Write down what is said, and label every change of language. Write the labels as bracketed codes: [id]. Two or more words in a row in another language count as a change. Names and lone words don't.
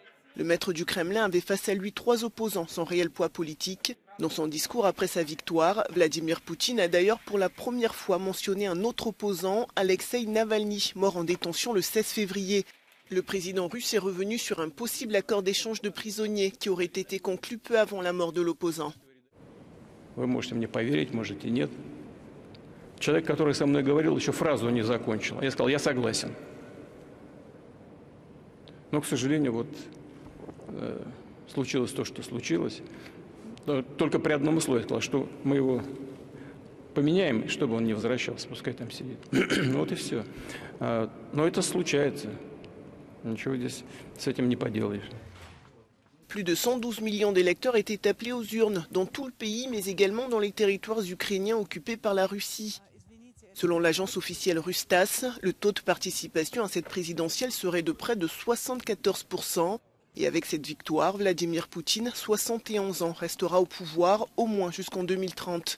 [fr] Le maître du Kremlin avait face à lui 3 opposants sans réel poids politique. Dans son discours après sa victoire, Vladimir Poutine a d'ailleurs pour la première fois mentionné un autre opposant, Alexei Navalny, mort en détention le 16 février. Le président russe est revenu sur un possible accord d'échange de prisonniers qui aurait été conclu peu avant la mort de l'opposant. [ru] Вы можете мне поверить, можете нет. Человек, который со мной говорил, еще фразу не закончил. Я сказал, я согласен. Но, к сожалению, вот случилось то, что случилось. Только при одном условии сказал, что мы его поменяем, чтобы он не возвращался, пускай там сидит. Вот и все. Но это случается. Ничего здесь с этим не поделаешь. [fr] Plus de 112 millions d'électeurs étaient appelés aux urnes dans tout le pays, mais également dans les territoires ukrainiens occupés par la Russie. Selon l'agence officielle russe TASS, le taux de participation à cette présidentielle serait de près de 74%. Et avec cette victoire, Vladimir Poutine, 71 ans, restera au pouvoir au moins jusqu'en 2030.